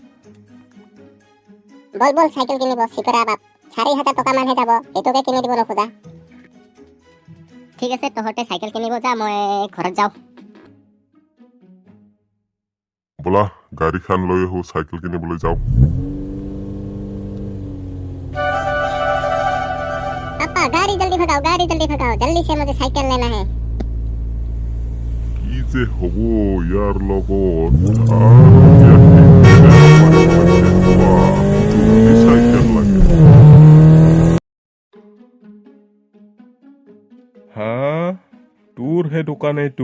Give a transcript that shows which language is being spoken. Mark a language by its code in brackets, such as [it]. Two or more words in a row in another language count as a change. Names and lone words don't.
[as] বল চাইকেল কিনিব, চিকৰা বাপ 4,000 টকা মানহে যাব, এইটোকে কিনি দিব নোখোজা। ঠিক আছে, তহঁতে চাইকেল কিনিব যা, মই ঘৰত যাওঁ। ব'লা গাড়ীখন লৈ আহো, চাইকেল কিনিবলৈ যাওঁ। [hi] पापा गाड़ी जल्दी भगाओ, जल्दी से मुझे साइकिल लेना है। [as] কি যে হ'ব ইয়াৰ লগত, চাইকেল লাগে। হা, তোৰ হে দোকান এইটো?